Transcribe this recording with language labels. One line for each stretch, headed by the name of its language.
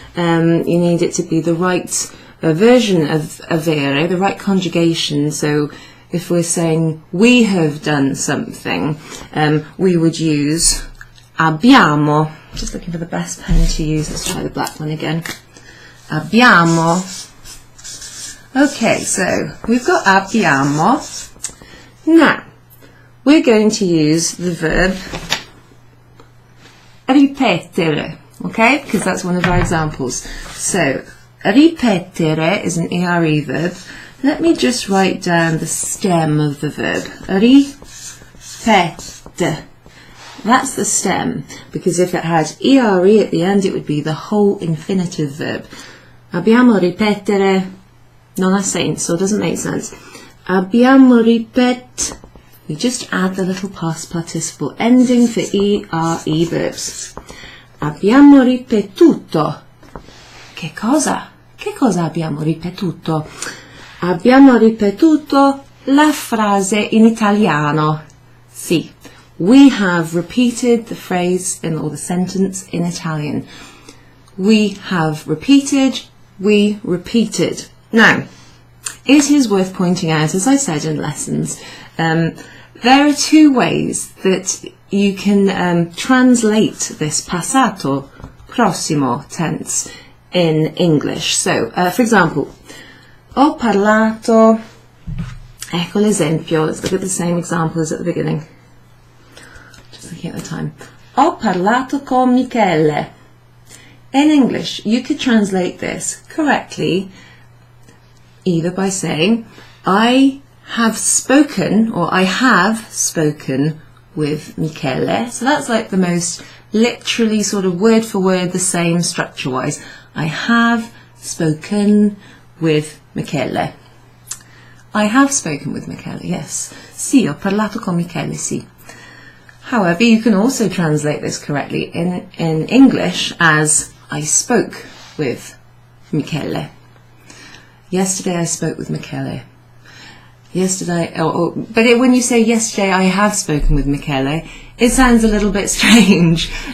English: You need it to be the right version of avere, the right conjugation. So if we're saying we have done something, we would use abbiamo. Just looking for the best pen to use. Let's try the black one again.
Italian: Abbiamo.
English: Okay, so we've got abbiamo. Now, we're going to use the verb ripetere, okay, because that's one of our examples. So, ripetere is an ERE verb. Let me just write down the stem of the verb. Ripete. That's the stem, because if it had ERE at the end, it would be the whole infinitive verb.
Italian: Abbiamo ripetere non ha senso,
English: doesn't make sense.
Italian: Abbiamo ripet.
English: We just add the little past participle ending for ERE verbs.
Italian: Abbiamo ripetuto. Che cosa? Che cosa abbiamo ripetuto? Abbiamo ripetuto la frase in italiano.
English: Sì, we have repeated the phrase or the sentence in Italian. We have repeated, we repeated. Now, it is worth pointing out, as I said in lessons, there are two ways that you can translate this passato prossimo tense in English. So, for example, ho parlato,
Italian: ecco l'esempio,
English: let's look at the same example as at the beginning. Just looking at the time.
Italian: Ho parlato con Michele.
English: In English, you could translate this correctly either by saying, I have spoken, or I have spoken with Michele. So that's like the most literally sort of word for word the same structure wise. I have spoken with Michele. I have spoken with Michele, yes.
Italian: Sì, ho parlato con Michele, sì.
English: However, you can also translate this correctly in English as I spoke with Michele. Yesterday I spoke with Michele. Yesterday, when you say yesterday I have spoken with Michele, it sounds a little bit strange.